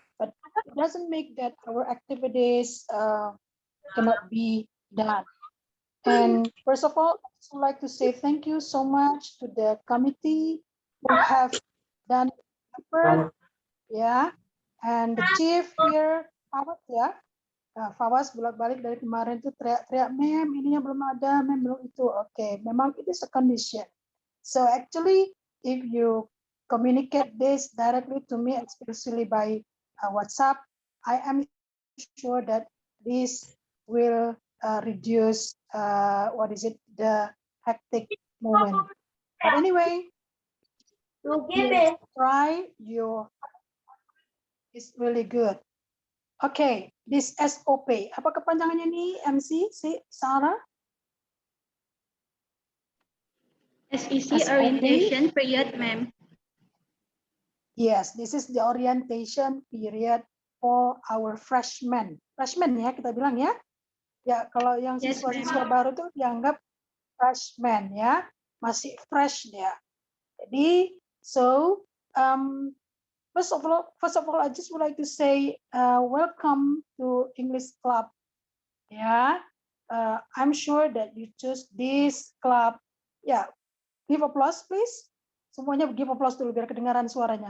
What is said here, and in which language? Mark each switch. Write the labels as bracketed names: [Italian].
[English] But it doesn't make that our activities cannot be done. And first of all, I would like to say thank you so much to the committee who have done effort, and the chief here, Fawaz ya. [Indonesian] Nah, Fawaz bolak-balik dari kemarin tuh teriak-teriak, mem ininya belum ada, mem belum itu. Oke, memang [English] it is a condition. So actually, if you communicate this directly to me, especially by WhatsApp, I am sure that this will reduce the hectic moment. But anyway, you try it's really good. Okay, this SOP, [Indonesian] apa kepanjangannya nih MC si Sarah? [English] SEC orientation period, ma'am. Yes, this is the orientation period for our freshmen. [Indonesian] Freshmen ya kita bilang ya. Ya, kalau yang siswa-siswa baru tuh dianggap freshman ya, masih fresh dia. [English] Jadi, so first of all, I just would like to say welcome to English Club. Yeah, I'm sure that you choose this club. Yeah, give applause, please. [Indonesian] Semuanya [English] give applause [Indonesian] dulu biar kedengaran suaranya.